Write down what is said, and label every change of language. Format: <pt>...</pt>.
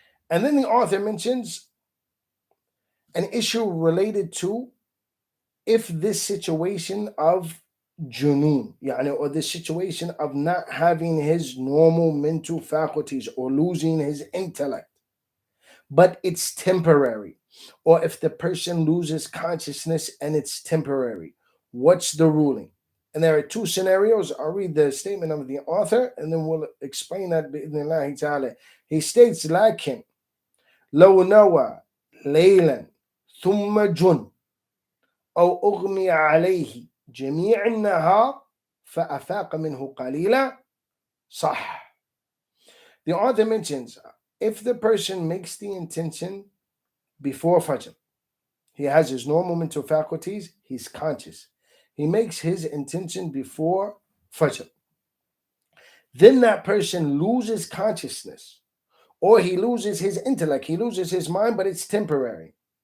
<en>And then the author mentions an issue related to if this situation of junun, or this situation of not having his normal mental faculties or losing his intellect, but it's temporary, or if the person loses consciousness and it's temporary, what's the ruling? And there are two scenarios. I'll read the statement of the author and then we'll explain that بإذن ta'ala. He states,</en> <ar>لكن لو نوى ليلا ثم جن أو أغمي عليه جميع النهار فأفاق منه قليلا صح.</ar> <en>The author mentions, if the person makes the intention before Fajr, he has his normal mental faculties, he's conscious. He makes his intention before Fajr. Then that person loses consciousness, or he loses his intellect, he loses his mind, but it's temporary.</en>